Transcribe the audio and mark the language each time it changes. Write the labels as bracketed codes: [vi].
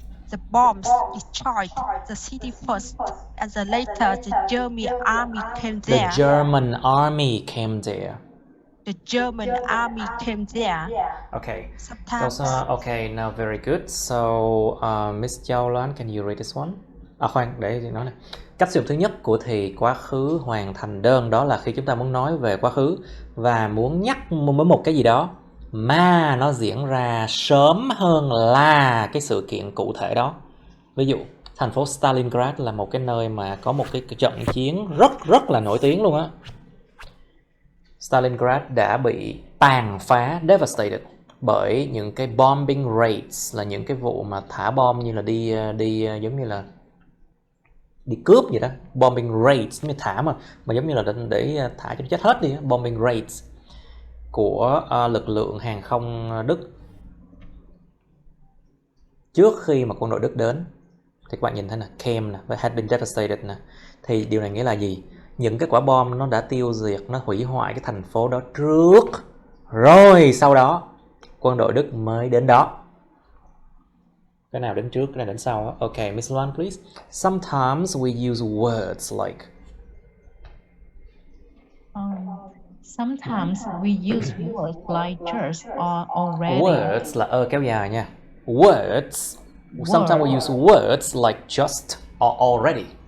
[en] The bombs destroyed the city first, and then later the German army came there. The German army came there. The German army came there. Okay. Sometimes. Okay, now very good. So, Miss Châu Loan, can you read this one? [vi] Khoan, để nói này. Cách sử dụng thứ nhất của thì quá khứ hoàn thành đơn đó là khi chúng ta muốn nói về quá khứ và muốn nhắc với một cái gì đó mà nó diễn ra sớm hơn là cái sự kiện cụ thể đó. Ví dụ thành phố Stalingrad là một cái nơi mà có một cái trận chiến rất là nổi tiếng luôn á. Stalingrad đã bị tàn phá, devastated, bởi những cái bombing raids, là những cái vụ mà thả bom như là đi giống như là đi cướp vậy đó. Bombing raids như thả mà giống như là để thả cho nó chết hết đi. Bombing raids của lực lượng hàng không Đức trước khi mà quân đội Đức đến. Thì các bạn nhìn thấy nè, came nè, và had been devastated nè. Thì điều này nghĩa là gì? Những cái quả bom nó đã tiêu diệt, nó hủy hoại cái thành phố đó trước, rồi sau đó quân đội Đức mới đến đó. Cái nào đến trước, cái nào đến sau đó. [en] Ok, Miss Loan, please. Sometimes we use words like. Sometimes we use words like just or already. [vi] Words là kéo dài nha. Words. [en] Sometimes we use words like just or already.